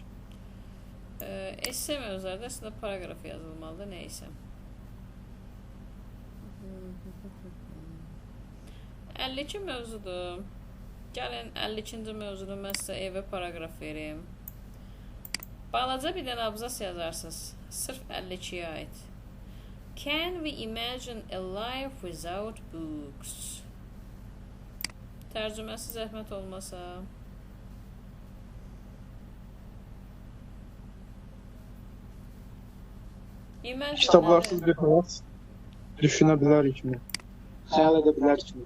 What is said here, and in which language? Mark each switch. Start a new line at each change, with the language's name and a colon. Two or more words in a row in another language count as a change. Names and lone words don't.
Azerbaijani: Esse mövzularda əslində paragraf yazılmalıdır, neysə. 52 mövzudur. Gəlin 52-ci mövzuda mən sizə evə paragraf verim. Balaca bir dənə abzas yazarsınız. Sırf 52-yə aid.
English: Can we imagine a life without books?
Azerbaijani: Tərcüməsi zəhmət olmasa. Kitablarsız bir həyat düşünə bilərik mi? Xəyal edə bilərik mi?